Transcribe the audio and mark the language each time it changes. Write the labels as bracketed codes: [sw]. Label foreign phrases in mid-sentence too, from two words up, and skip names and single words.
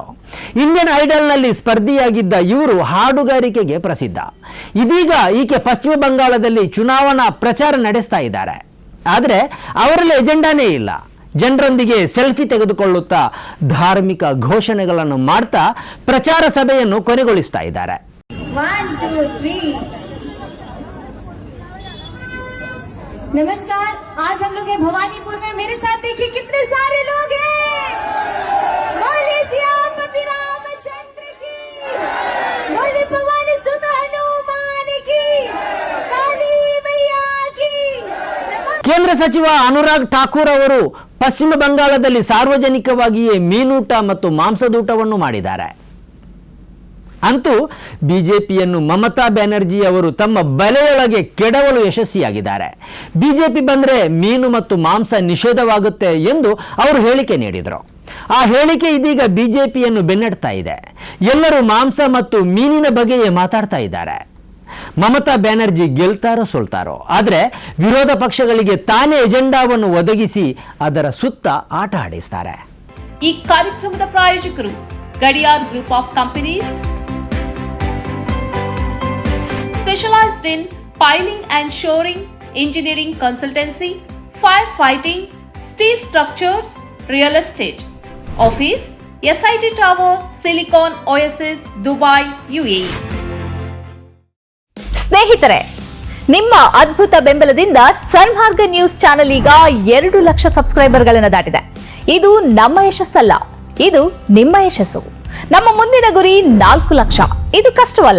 [kn] ಇಂಡಿಯನ್ ಐಡಲ್ನಲ್ಲಿ ಸ್ಪರ್ಧಿಯಾಗಿದ್ದ ಇವರು ಹಾಡುಗಾರಿಕೆಗೆ ಪ್ರಸಿದ್ಧ. ಇದೀಗ ಈಕೆ ಪಶ್ಚಿಮ ಬಂಗಾಳದಲ್ಲಿ ಚುನಾವಣಾ ಪ್ರಚಾರ ನಡೆಸ್ತಾ ಇದ್ದಾರೆ. ಆದರೆ ಅವರಲ್ಲಿ ಎಜೆಂಡಾನೇ ಇಲ್ಲ. ಜನರೊಂದಿಗೆ ಸೆಲ್ಫಿ ತೆಗೆದುಕೊಳ್ಳುತ್ತಾ ಧಾರ್ಮಿಕ ಘೋಷಣೆಗಳನ್ನು ಮಾಡ್ತಾ ಪ್ರಚಾರ ಸಭೆಯನ್ನು ಕೊನೆಗೊಳಿಸ್ತಾ ಇದ್ದಾರೆ. [hi] 1 2 3 नमस्कार, आज हम लोग हैं भवानीपुर में. मेरे साथ देखिए कितने सारे लोग हैं. बोलिए सियापति रामचंद्र की, बोलिए भवानी सुत हनुमान की, काली मैया की. [kn] ಕೇಂದ್ರ ಸಚಿವ ಅನುರಾಗ್ ಠಾಕೂರ್ ಅವರು ಪಶ್ಚಿಮ ಬಂಗಾಳದಲ್ಲಿ ಸಾರ್ವಜನಿಕವಾಗಿಯೇ ಮೀನೂಟ ಮತ್ತು ಮಾಂಸದೂಟವನ್ನು ಮಾಡಿದ್ದಾರೆ. ಅಂತೂ ಬಿಜೆಪಿಯನ್ನು ಮಮತಾ ಬ್ಯಾನರ್ಜಿ ಅವರು ತಮ್ಮ ಬಲೆಯೊಳಗೆ ಕೆಡವಲು ಯಶಸ್ವಿಯಾಗಿದ್ದಾರೆ. ಬಿಜೆಪಿ ಬಂದರೆ ಮೀನು ಮತ್ತು ಮಾಂಸ ನಿಷೇಧವಾಗುತ್ತೆ ಎಂದು ಅವರು ಹೇಳಿಕೆ ನೀಡಿದರು. ಆ ಹೇಳಿಕೆ ಇದೀಗ ಬಿಜೆಪಿಯನ್ನು ಬೆನ್ನಟ್ತಾ ಇದೆ. ಎಲ್ಲರೂ ಮಾಂಸ ಮತ್ತು ಮೀನಿನ ಬಗ್ಗೆಯೇ ಮಾತಾಡ್ತಾ ಇದ್ದಾರೆ. ಮಮತಾ ಬ್ಯಾನರ್ಜಿ ಗೆಲ್ತಾರೋ ಸೋಲ್ತಾರೋ, ಆದರೆ ವಿರೋಧ ಪಕ್ಷಗಳಿಗೆ ತಾನೇ ಎಜೆಂಡಾವನ್ನು ಒದಗಿಸಿ ಅದರ ಸುತ್ತ ಆಟ ಆಡಿಸ್ತಾರೆ. ಈ ಕಾರ್ಯಕ್ರಮದ ಪ್ರಾಯೋಜಕರು [en] ಗಡಿಯಾರ್ ಗ್ರೂಪ್ ಆಫ್ ಕಂಪನೀಸ್, specialized in piling and shoring, engineering consultancy, firefighting, steel structures, real estate. Office, SIT Tower, Silicon Oasis, Dubai, UAE. [kn] ಸ್ನೇಹಿತರೆ, ನಿಮ್ಮ ಅದ್ಭುತ ಬೆಂಬಲದಿಂದ ಸನ್ಮಾರ್ಗ ನ್ಯೂಸ್ ಚಾನೆಲ್ ಈಗ 2 ಲಕ್ಷ ಸಬ್ಸ್ಕ್ರೈಬರ್ಗಳನ್ನು ದಾಟಿದೆ. ಇದು ನಮ್ಮ ಯಶಸ್ಸಲ್ಲ, ಇದು ನಿಮ್ಮ ಯಶಸ್ಸು. ನಮ್ಮ ಮುಂದಿನ ಗುರಿ 4 ಲಕ್ಷ. ಇದು ಕಷ್ಟವಲ್ಲ.